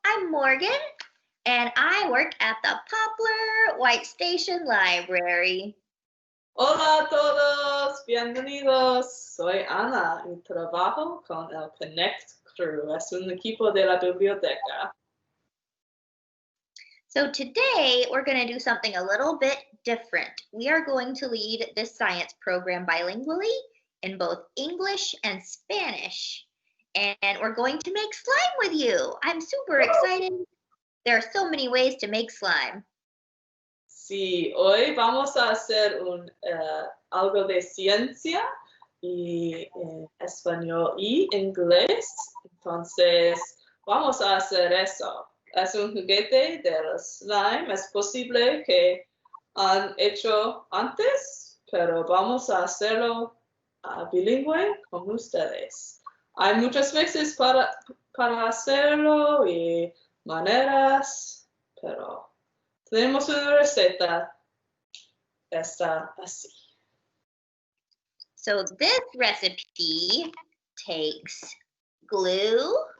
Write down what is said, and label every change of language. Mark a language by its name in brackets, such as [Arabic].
[English] Morgan, and I work at the Poplar White Station Library. [Spanish] Hola a todos, bienvenidos. Soy Ana y trabajo con el Connect Crew. Es un equipo de la biblioteca. [English] So today we're going to do something a little bit different. We are going to lead this science program bilingually in both English and Spanish. And we're going to make slime with you. I'm super excited. There are so many ways to make slime. [Spanish] Sí, hoy vamos a hacer algo de ciencia y español y inglés. Entonces, vamos a hacer eso. Es un juguete del slime. Es posible que han hecho antes, pero vamos a hacerlo bilingüe con ustedes. Hay muchas veces para hacerlo y maneras, pero tenemos una receta, está así. [English] So this recipe takes glue,